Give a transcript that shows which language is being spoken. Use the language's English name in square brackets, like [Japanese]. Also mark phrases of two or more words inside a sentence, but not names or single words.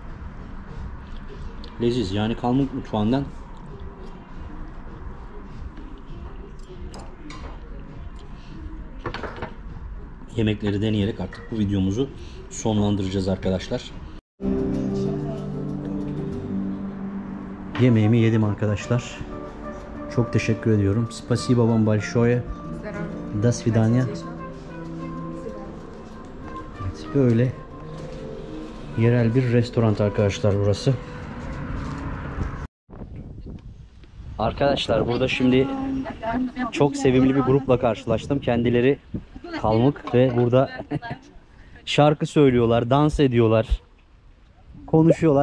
[Turkish] Leziz yani, Kalmık mutfağından yemekleri deneyerek artık bu videomuzu sonlandıracağız arkadaşlar. Yemeğimi yedim arkadaşlar. Çok teşekkür ediyorum. [Russian] Спасибо вам большое. До свидания. [Turkish] Evet, böyle yerel bir restoran arkadaşlar burası. Arkadaşlar burada şimdi çok sevimli bir grupla karşılaştım. Kendileri Kalmık ve burada şarkı söylüyorlar, dans ediyorlar, konuşuyorlar.